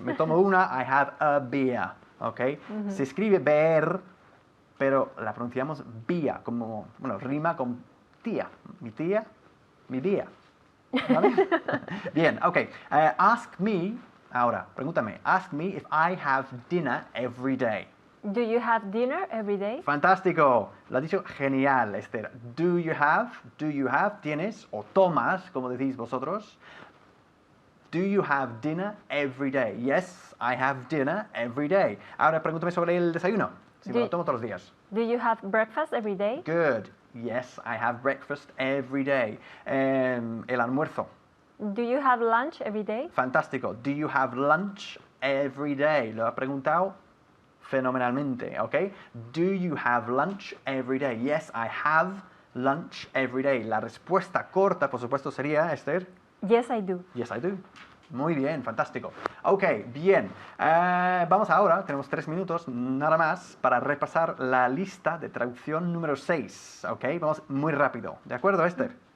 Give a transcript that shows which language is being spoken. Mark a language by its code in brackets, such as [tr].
[es] Me tomo una, [en] I have a beer. [es] ¿Ok? Se escribe beer, pero la pronunciamos vía, como, bueno, rima con tía. Mi tía, mi día. ¿Vale? Bien, ok. [en] Ask me, [es] ahora, pregúntame. [en] Ask me if I have dinner every day. Do you have dinner every day? [es] Fantástico, lo has dicho genial, Esther. [en] Do you have, [es] tienes, o tomas, como decís vosotros. [en] Do you have dinner every day? Yes, I have dinner every day. [es] Ahora pregúntame sobre el desayuno, si me lo tomo todos los días. [en] Do you have breakfast every day? Good, yes, I have breakfast every day. [es] El almuerzo, [en] Do you have lunch every day? [es] fantástico. [en] Do you have lunch every day? [es] Lo ha preguntado fenomenalmente, ¿ok? [en] Do you have lunch every day? Yes, I have lunch every day. [es] La respuesta corta, por supuesto, sería, Esther, [en] Yes, I do. yes, I do. [es] Muy bien, fantástico. Ok, bien. Vamos ahora, tenemos 3 minutos, nada más, para repasar la lista de traducción número 6, ¿ok? Vamos muy rápido, ¿de acuerdo, Esther?